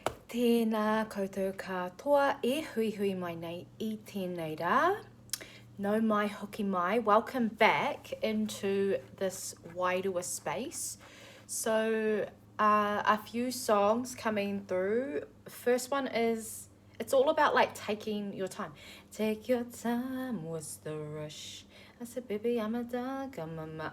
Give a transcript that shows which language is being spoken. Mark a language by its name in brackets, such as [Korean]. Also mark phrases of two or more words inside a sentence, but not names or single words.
[Māori] Tēnā koutou katoa e hui hui mai nei I tēnei rā. No mai hoki mai. [English] Welcome back into this wairua space. So a few songs coming through. First one is, it's all about like taking your time. Take your time, what's the rush? I said, baby, I'm a dog, mama.